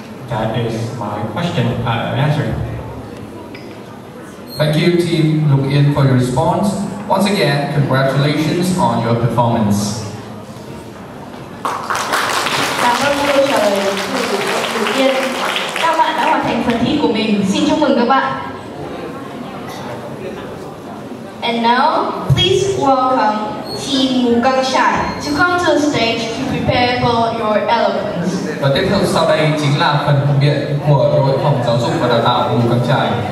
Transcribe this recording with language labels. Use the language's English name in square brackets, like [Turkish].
[English] That is my question answered. Thank you, Team Lục Yên, for your response. Once again, congratulations on your performance. [Vietnamese] Cảm ơn câu trả lời của Lục Yên. Các bạn đã hoàn thành phần thi của mình. Xin chúc mừng các bạn. [English] And now, please welcome Team Ngũ Căng Trải to come to the stage to prepare for your eloquence. [Vietnamese] Và tiếp theo sau đây chính là phần biện của đội phòng giáo dục và đào tạo Ngũ Căng Trải.